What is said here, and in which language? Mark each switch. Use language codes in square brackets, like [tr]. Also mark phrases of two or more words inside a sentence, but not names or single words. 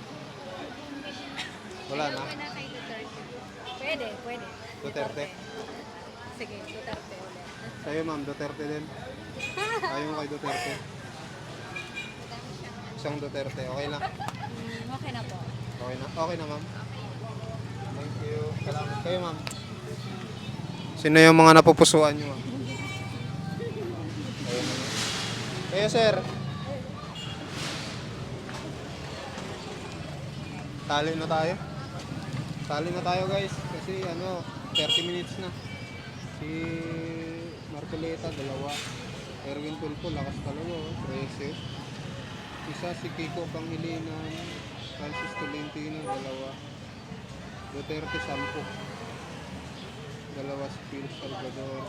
[tl] Wala na. Ayaw mo na kay Duterte. Pwede, pwede. Duterte. Sige, Duterte ulit. Kayo, ma'am, Duterte din. Ayaw mo kay Duterte. Isang Duterte. Okay na. Okay na po. Okay na. Okay na, ma'am. [en] Thank you. [tl] Salamat. Kayo, ma'am. Sino yung mga napupusuan nyo, ma'am? Kayo, ma'am. Kayo, sir. Sali na tayo. Sali na tayo guys. Kasi 30 minutes na. Si Marcoleta, 2. Erwin Tulfo, lakas talaga. 13. Isa si Kiko Pangilinan. Francis Tolentino, 2. Duterte, 10. 2 si Phil Salvador.